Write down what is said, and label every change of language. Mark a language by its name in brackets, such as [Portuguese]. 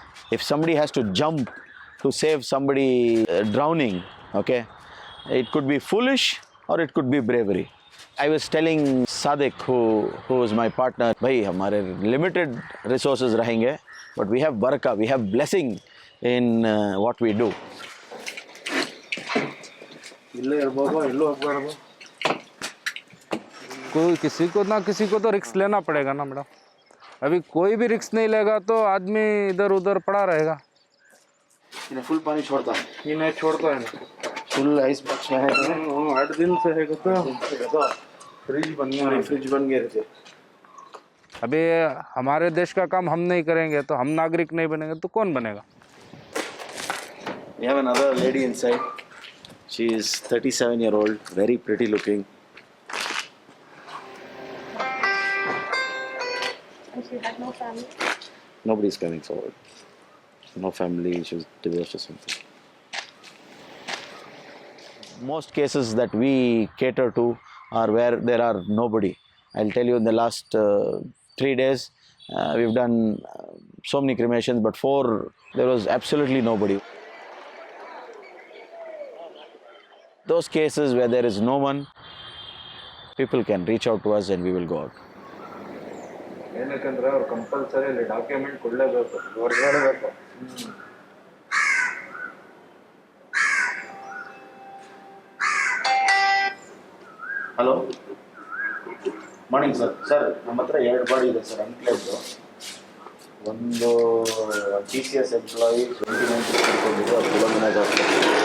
[English] If somebody has to jump to save somebody drowning, okay, it could be foolish or it could be bravery. I was telling Sadiq, who is my partner, [Hindi] bhai, hamare limited resources rahenge, [English] but we have barakah, we have blessing in what we do. [Hindi] कोई किसी को तो risk लेना पड़ेगा ना madam. अभी कोई भी रिस्क नहीं लेगा तो आदमी इधर उधर पड़ा रहेगा। इन्हें फुल पानी छोड़ता है, ये नहीं छोड़ता है ना, फुल आइस बॉक्स में है। 8 दिन से है तो फ्रिज बन गए थे। अभी हमारे देश का काम हम नहीं करेंगे तो हम नागरिक नहीं बनेंगे तो कौन बनेगा? [English] We have another lady inside. She is 37-year-old, very pretty looking. And she had no family. Nobody is coming forward. No family, she was divorced or something. Most cases that we cater to are where there are nobody. I'll tell you, in the last 3 days, we've done so many cremations, but 4, there was absolutely nobody. Those cases where there is no one, people can reach out to us and we will go out. [Kannada] ಏನಕ್ಕಂದ್ರೆ ಅವ್ರು compulsory ಅಲ್ಲಿ document ಕೊಡಲೇಬೇಕು, ಹೊರಗಡೆಬೇಕು. Hello, morning sir. Sir, ನಮ್ಮ ಹತ್ರ 2 body ಇದೆ sir, ಅನ್ಕ್ಲೇವ್ದು. ಒಂದು TCS employee 29 ತಿಳ್ಕೊಂಡಿದ್ದು, ಅದು ಗುಲಾಮನಾಜ್ hospital.